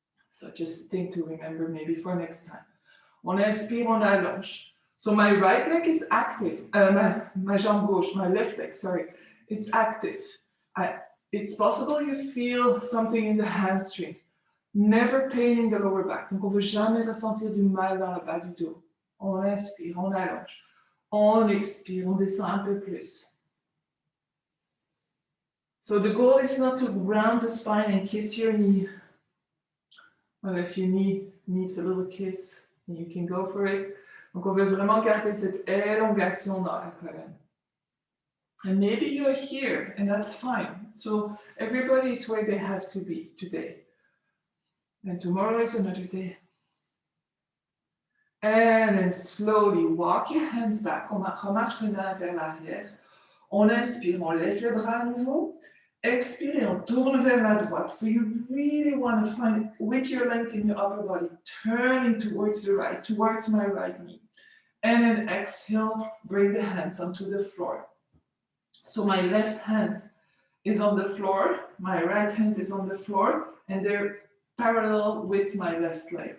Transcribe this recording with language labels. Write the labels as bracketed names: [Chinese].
[English] So just a thing to remember maybe for next time. [French] On inspire, on allonge. [English] So my right leg is active. [French] Ma jambe gauche, [English] my left leg, sorry, is active. It's possible you feel something in the hamstrings. Never pain in the lower back. [French] Donc on ne veut jamais ressentir du mal dans le bas du dos. On inspire, on allonge. On expire, on descend un peu plus. [English] So the goal is not to round the spine and kiss your knee. Unless your knee needs a little kiss, you can go for it. [French] Donc on veut vraiment garder cette élongation dans la colonne. [English] And maybe you're here, and that's fine. So everybody is where they have to be today. And tomorrow is another day. And then slowly walk your hands back. [French] On remarche les mains vers l'arrière. On inspire, on lève les bras à nouveau. Expire, on tourne vers la droite. [English] So you really want to find, with your length in your upper body, turning towards the right, towards my right knee. And then exhale, bring the hands onto the floor. So my left hand is on the floor, my right hand is on the floor, and they're parallel with my left leg.